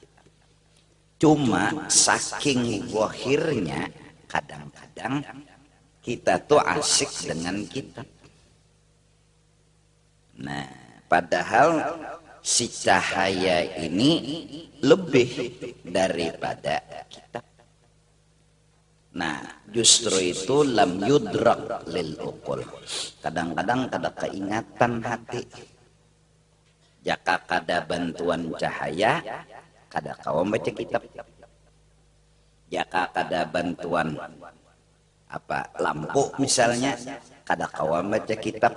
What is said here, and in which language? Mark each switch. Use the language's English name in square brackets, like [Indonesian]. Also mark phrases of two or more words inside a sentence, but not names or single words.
[Indonesian] Cuma saking zahirnya kadang-kadang kita tuh asyik dengan kitab. Nah, padahal si cahaya ini lebih daripada kitab. Nah, justru itu [Arabic] lam yudrak lil uqul. [Banjar] Kadang-kadang kada keingatan hati. Jika kada bantuan cahaya, kada kawan baca kitab. Jika kada bantuan lampu misalnya, kada kawan baca kitab.